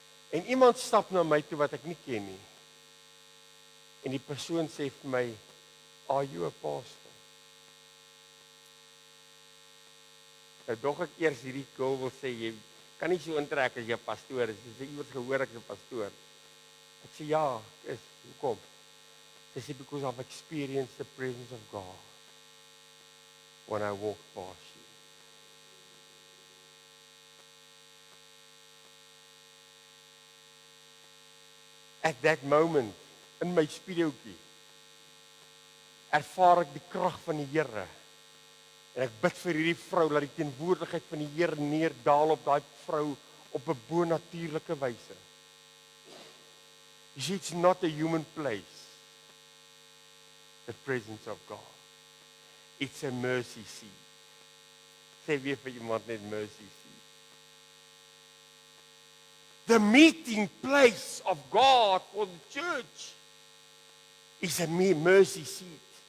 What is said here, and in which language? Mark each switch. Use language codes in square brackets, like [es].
[af] En iemand stap na my toe wat ek nie ken nie. En die persoon sê vir my, [en] "Are you a pastor?" [af] Nou dog ek eers hierdie girl wil sê, jy kan nie so intrek as jy 'n pastoor is. Jy sê iewers gehoor ek is 'n pastoor. Ek sê ja, is, hoekom? Sy sê [en] because I've experienced the presence of God when I walk past you. At that moment, [af] in my speedootjie, ervaar ek die krag van die Here. En ek bid vir hierdie vrou dat die teenwoordigheid van die Here neerdal op daai vrou op 'n bonatuurlike wyse. [en] You see, it's not a human place, the presence of God. It's a mercy seat. [af] Sê weer vir iemand net [en] mercy seat. The meeting place of God for the church is a mercy seat.